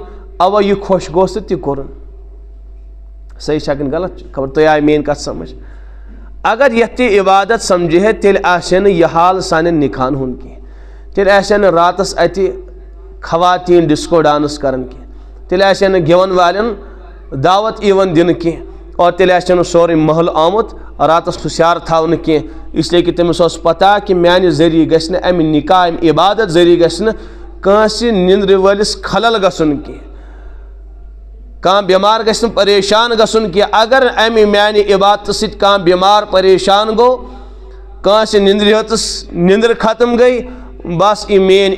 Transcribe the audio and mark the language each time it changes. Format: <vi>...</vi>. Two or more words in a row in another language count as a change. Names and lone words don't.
<ks>اوے یہِ خۄش گوٚژھ تہٕ تہِ کوٚرُن صحیح چھا کِنہٕ غلط خبر تُہۍ آیہِ میٲنۍ کتھ سمجھ اگر یتھ تہِ عبادت سمجھِ ہے تیٚلہِ آسہِ ہے نہٕ یہِ حال سانٮ۪ن نکاحن ہُنٛد کینٛہہ تیٚلہِ آسہِ ہے نہٕ راتس اتہِ خواتین</ks> <en>disco dance</en> <ks>کران کینٛہہ تیٚلہِ آسہِ ہے نہٕ گٮ۪ون والٮ۪ن دعوت یِوان دِنہٕ کینٛہہ اور تیٚلہِ آسہِ ہے نہٕ سورُے محل آمُت راتس ہُشیار تھاونہٕ کینٛہہ</ks> <ur>اس لیے کہ</ur> <ks>تٔمِس اوس پتہ کہ میانہِ ذٔریعہٕ گژھِ نہٕ امہِ نکاح امہِ عبادت ذٔریعہٕ گژھِ نہٕ کٲنٛسہِ نِندرِ وٲلِس خلل گژھُن کینٛہہ کانٛہہ بٮ۪مار گژھِ نہٕ پریشان گژھُن کینٛہہ اگر امہِ میانہِ عبادتہٕ سۭتۍ کانٛہہ بٮ۪مار پریشان گوٚو کٲنٛسہِ نِندرِ ہٕژٕس نِندٕر ختم گٔے بس یہ میٲنۍ</ks>